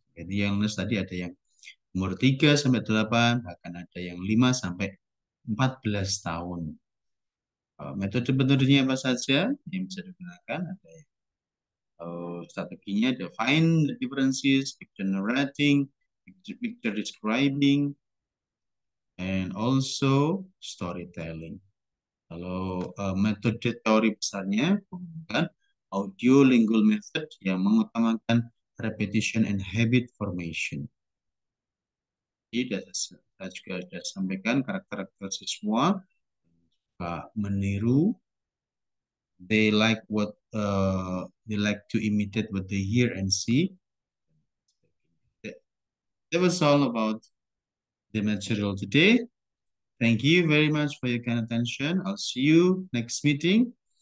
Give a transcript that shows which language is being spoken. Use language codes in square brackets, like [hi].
[id] Jadi young learners tadi ada yang umur 3 sampai 8, bahkan ada yang 5 sampai 14 tahun. Metode-metodenya apa saja yang bisa digunakan? Ada strateginya [en] define the differences, picture narrating, picture describing, and also storytelling. [id] Kalau metode teori besarnya menggunakan audio lingual method yang mengutamakan [en] repetition and habit formation. [id] Jadi saya juga sudah sampaikan karakter-karakter siswa meniru. [en] They like to imitate what they hear and see. That was all about the material today. Thank you very much for your kind attention. I'll see you next meeting.